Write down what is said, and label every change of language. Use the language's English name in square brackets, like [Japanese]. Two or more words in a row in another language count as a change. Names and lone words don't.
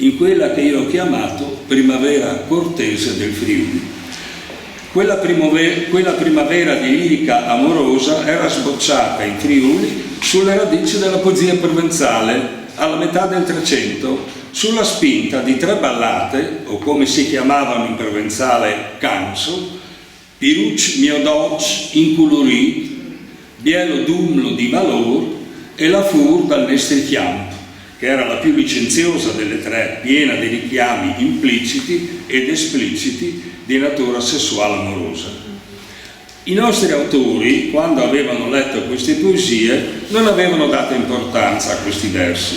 [Italian] in quella che io ho chiamato primavera cortese del Friuli. Quella primavera di lirica amorosa era sbocciata in Friuli sulle radici della poesia provenzale alla metà del Trecento, sulla spinta di 3 ballate, o come si chiamavano in provenzale canso, Piruc mio doc incolorit, Bielo dumlo di valor e La fur dal nestrichiam, che era la più licenziosa delle 3, piena di richiami impliciti ed espliciti di natura sessuale amorosa. I nostri autori, quando avevano letto queste poesie, non avevano dato importanza a questi versi.